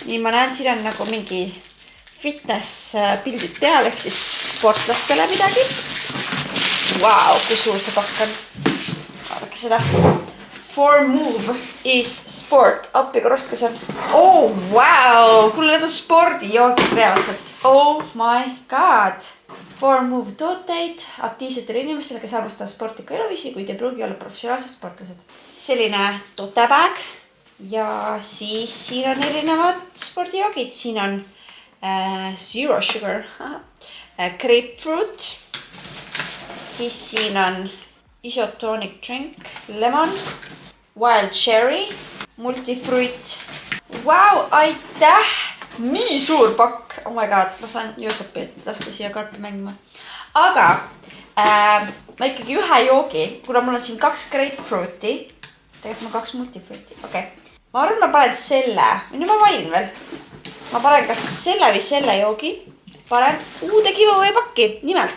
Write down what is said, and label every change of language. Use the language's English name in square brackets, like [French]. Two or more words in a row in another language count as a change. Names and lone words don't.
[Estonian] Nii, ma näen, siin on nagu mingi fitness pildid peal, ehk siis sportlastele midagi. Vau, kui suur see pakk on. Vaadake seda. [English] Formove is sport. [Estonian] Appi, kui raske see on. [English] Oh, wow! [Estonian] Kuule, need on spordijoogid reaalselt. [English] Oh my god! [Estonian] Formove tooteid aktiivsetele inimestele, kes arvestavad sportliku eluviisi, kuid ei pruugi olla professionaalsed sportlased. Selline totebag. Ja siis siin on erinevad spordijoogid. Siin on [English] zero sugar, grapefruit, [Estonian] siis siin on [English] isotonic drink, lemon, wild cherry, multifruit. [Estonian] Vau, aitäh! Nii suur pakk! [English] Oh my god, [Estonian] ma saan Joosepi lasta siia karpi mängima. Aga ma ikkagi ühe joogi, kuna mul on siin 2 grapefruiti, tegelikult ma 2 multifruiti, okei. Ma arvan, ma panen selle, nüüd ma valin veel. Ma panen kas selle või selle joogi, panen uude giveaway pakki, nimelt.